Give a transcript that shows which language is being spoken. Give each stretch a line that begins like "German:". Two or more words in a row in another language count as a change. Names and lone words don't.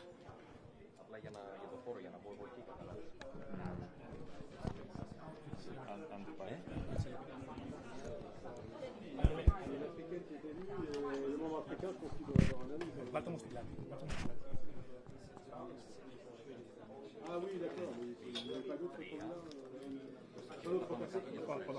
Greek: Απλά για το χώρο, για να μπω εγώ εκεί, καταλάβεις. Αν δεν πάει. Βάλτε μου στην πλάτη.
French: Ah oui, d'accord, mais il n'y avait pas d'autre candidat.